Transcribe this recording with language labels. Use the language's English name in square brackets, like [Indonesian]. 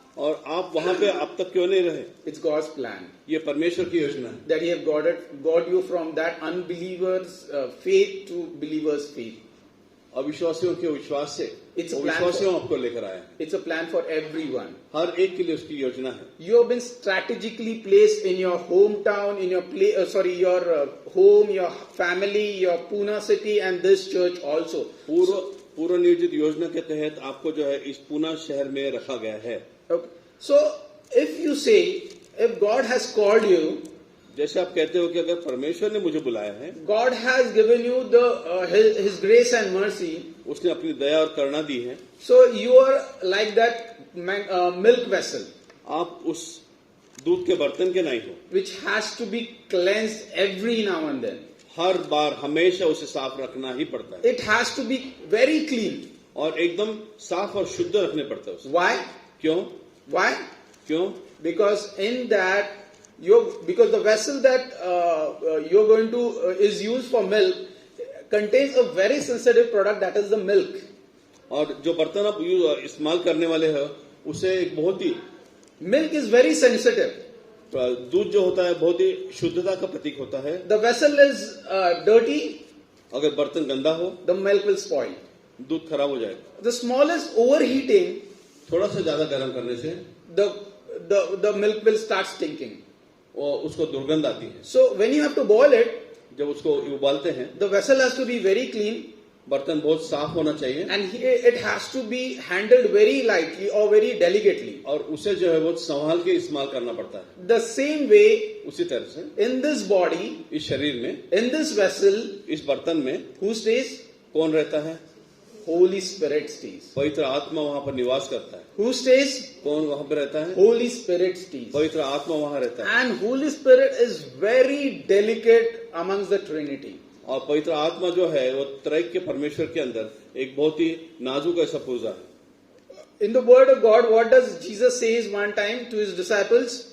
[Hindi] और आप वहां पे अब तक क्यों नहीं रहे? [English] It's God's plan [Hindi] ये परमेश्वर की योजना है [English] that He have got you from that unbelievers' faith to believers' faith. [Hindi] अविश्वासियों के विश्वास से [English] It's a plan [Hindi] विश्वासियों आपको लेकर आया है। [English] It's a plan for everyone. [Hindi] हर एक के लिए उसकी योजना है। [English] You have been strategically placed in your hometown, in your your home, your family, your Pune city, and this church also. [Hindi] पूर्व नियोजित योजना के तहत आपको जो है इस पूना शहर में रखा गया है। [English] Okay. So, if you say, if God has called you, [Hindi] जैसे आप कहते हो कि अगर परमेश्वर ने मुझे बुलाया है, [English] God has given you His grace and mercy. [Hindi] उसने अपनी दया और करुणा दी है, [English] So you are like that milk vessel, [Hindi] आप उस दूध के बर्तन के नहीं हो, [English] which has to be cleansed every now and then. [Hindi] हर बार हमेशा उसे साफ रखना ही पड़ता है [English] It has to be very clean. [Hindi] और एकदम साफ और शुद्ध रखने पड़ता है उसे। [English] Why? [Hindi] क्यों? [English] Why? [Hindi] क्यों? [English] Because in that, because the vessel that you're going to is used for milk contains a very sensitive product, that is the milk. [Hindi] और जो बर्तन आप इस्तेमाल करने वाले हो उसे एक बहुत ही [English] Milk is very sensitive. [Hindi] दूध जो होता है बहुत ही शुद्धता का प्रतीक होता है। [English] The vessel is dirty, [Hindi] अगर बर्तन गंदा हो [English] the milk will spoil. [Hindi] दूध खराब हो जाएगा। [English] The smallest overheating, [Hindi] थोड़ा सा ज्यादा गर्म करने से [English] the milk will start stinking. [Hindi] और उसको दुर्गंध आती है। [English] So when you have to boil it, [Hindi] जब उसको उबालते हैं [English] the vessel has to be very clean, [Hindi] बर्तन बहुत साफ होना चाहिए [English] and it has to be handled very lightly or very delicately. [Hindi] और उसे जो है बहुत संभाल के इस्तेमाल करना पड़ता है। [English] The same way, [Hindi] उसी तरह से [English] in this body, [Hindi] इस शरीर में, [English] in this vessel, [Hindi] इस बर्तन में [English] who stays? [Hindi] कौन रहता है? [English] Holy Spirit stays. [Hindi] पवित्र आत्मा वहां पर निवास करता है। [English] Who stays? [Hindi] कौन वहां पर रहता है? [English] Holy Spirit stays. [Hindi] पवित्र आत्मा वहां रहता है। [English] And Holy Spirit is very delicate amongst the Trinity. [Hindi] और पवित्र आत्मा जो है वो त्रैक के परमेश्वर के अंदर एक बहुत ही नाजुक ऐसा पूजा है। [English] In the Word of God, what does Jesus says one time to his disciples?